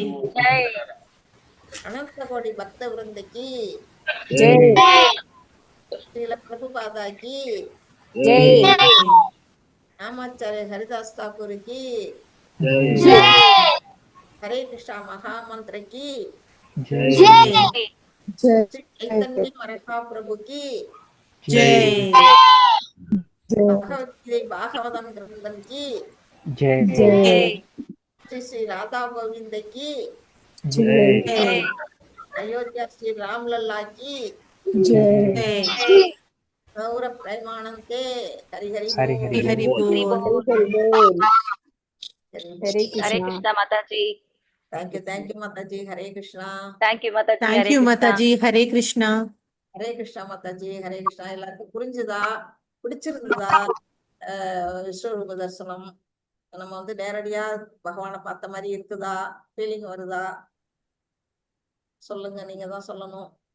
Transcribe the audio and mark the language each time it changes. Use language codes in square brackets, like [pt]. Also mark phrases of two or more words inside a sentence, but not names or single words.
[hi] अनंत कोटि भक्त वृंदकी श्रील प्रभुपादा की रामाचारिय हरिदास ठाकुर की हरे कृष्णा महामंत्र की चैतन्य महाप्रभु की ஜெய். भगवद्गीता भागवतम ग्रंथम की ஜெய். श्री श्री राधा गोविंद की ஜெய். अयोध्या श्री रामलला की ஜெய். गौर प्रेमानंदे हरि हरि हरि बोल। हरि बोल. [ta] ஹரே கிருஷ்ணா மாதாஜி. [en] Thank you [ta] மாதாஜி. ஹரே கிருஷ்ணா. தேங்க்யூ மாதாஜி. தேங்க்யூ மாதாஜி. ஹரே கிருஷ்ணா. ஹரே கிருஷ்ணா மாதாஜி. ஹரே கிருஷ்ணா. எல்லாருக்கும் புரிஞ்சுதா? பிடிச்சிருந்ததா? விஸ்வரூப தரிசனம் நம்ம வந்து நேரடியா பகவானை பார்த்த மாதிரி இருக்குதா? ஃபீலிங் வருதா? சொல்லுங்க, நீங்க தான் சொல்லணும்.